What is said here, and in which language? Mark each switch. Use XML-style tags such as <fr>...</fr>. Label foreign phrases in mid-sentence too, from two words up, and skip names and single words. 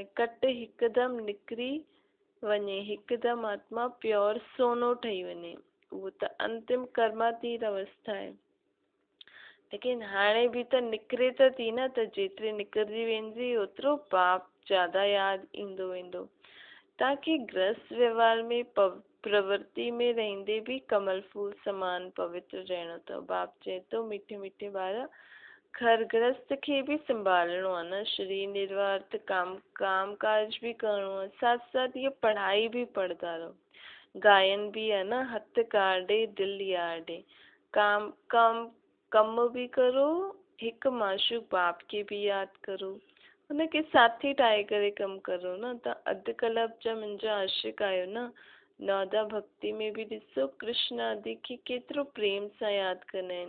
<sd>कट हिकदमि निकिरी वञे, हिकदमि आत्मा प्योर सोनो ठही वञे, उहो त अंतिम कर्मातीत अवस्था आहे। लेकिन हाणे बि त निकिरे त थी न, त जेतिरी निकिरजी वेंदी ओतिरो बाप ज़्यादा यादि ईंदो वेंदो। तव्हांखे गृहस्थ व्यवहार में प्रवृत्ति में रहंदे भी कमल फूल समान पवित्र रहणो अथव। बाप चए थो मिठे मिठे ॿार, घर गृहस्थ खे भी संभालणो आहे न। शरीर निर्वाह अर्थ काम काज भी करणो आहे। साथ साथ ये पढ़ाई भी पढ़दा रहो।</sd> <hi>गायन भी है न,</hi> <sd>हथ काॾे दिल याॾे। कम भी करो, हिकु माशूक बाप खे भी यादि करो, हुनखे साथी ठाहे करे कमु करो न। तव्हां अधु कलाक जा मुंहिंजा आशिक आहियो न। नौदा भक्ति में भी ॾिसो कृष्ण आदि खे केतिरो प्रेम सां यादि कंदा आहिनि।</sd>